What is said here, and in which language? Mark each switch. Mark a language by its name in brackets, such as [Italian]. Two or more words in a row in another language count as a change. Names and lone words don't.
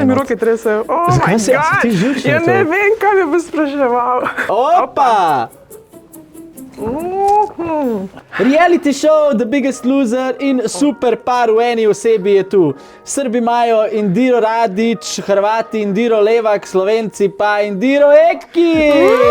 [Slovenian] mi roke tresajo. [English] Oh my God! [Slovenian] Ja ne vem, kaj me bo spraševal. Opa! Reality show The Biggest Loser in super par v eni osebi je tu. Srbi imajo Indiro Radić, Hrvati Indiro Levak, Slovenci pa Indiro Ekić.